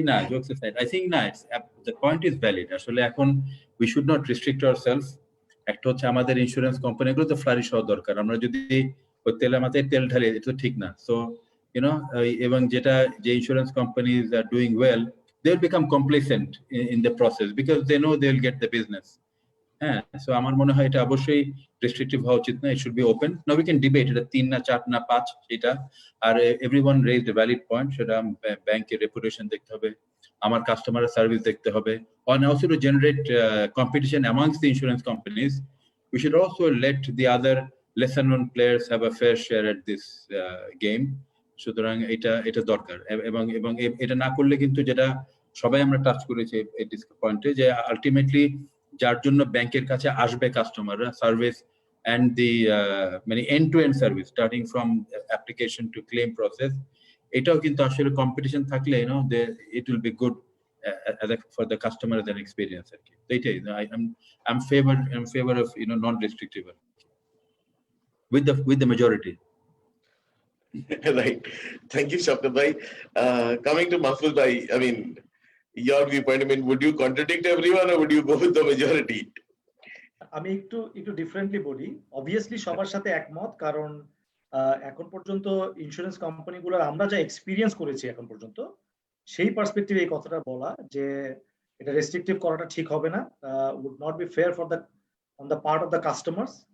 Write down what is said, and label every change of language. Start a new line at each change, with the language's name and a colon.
English: Jokes aside, I think the point is valid.
Bangla: আসলে এখন
English: we should not restrict ourselves.
Bangla: একটা হচ্ছে আমাদের ইন্স্যুরেন্স কোম্পানিগুলো তো ফ্লারিশ হওয়া দরকার। আমরা যদি ওই তেলের মাথায় তেল ঢালি, এটা তো ঠিক না।
English: so
Bangla: এবং যে
English: Insurance companies are doing well, they will become complacent in the process because they know they will get the business.
Bangla: হ্যাঁ, সো আমার মনে হয় এটা অবশ্যই রেস্ট্রিকটিভ হওয়া উচিত না।
English: It should be open. Now we can debate
Bangla: এটা 3 না 4 না 5 সেটা। আর
English: everyone raised a valid point,
Bangla: সেটা ব্যাংকের রেপুটেশন দেখতে হবে, আমার কাস্টমারের সার্ভিস দেখতে হবে,
English: and also to generate competition amongst the insurance companies. We should also let the other lesser known players have a fair share at this game.
Bangla: সুতরাং এটা দরকার। এবং এটা না করলে কিন্তু যেটা সবাই আমরা টাচ করেছি এই পয়েন্টে, যে আলটিমেটলি যার জন্য ব্যাংকের কাছে আসবে কাস্টমাররা, service
English: and the end-to-end service starting from application to claim process,
Bangla: এটাও কিন্তু আসলে কম্পিটিশন থাকলে
English: it will be good for the customer as an experience
Bangla: আর কি। তো এটাই
English: I'm favor of non-restrictive with the majority. Right. Thank you, Shafkat bhai. Coming to Mahfuz bhai, your viewpoint, would you contradict everyone or would you go with the majority?
Bangla: আমি একটু differently বলি। Obviously সবার সাথে একমত, কারণ এখন পর্যন্ত insurance কোম্পানিগুলোর আমরা যা এক্সপিরিয়েন্স করেছি এখন পর্যন্ত, সেই পার্সপেক্টিভে এই কথাটা বলা যে এটা রেস্ট্রিকটিভ করাটা ঠিক হবে না,
English: Would not be fair for the on the part of the customers.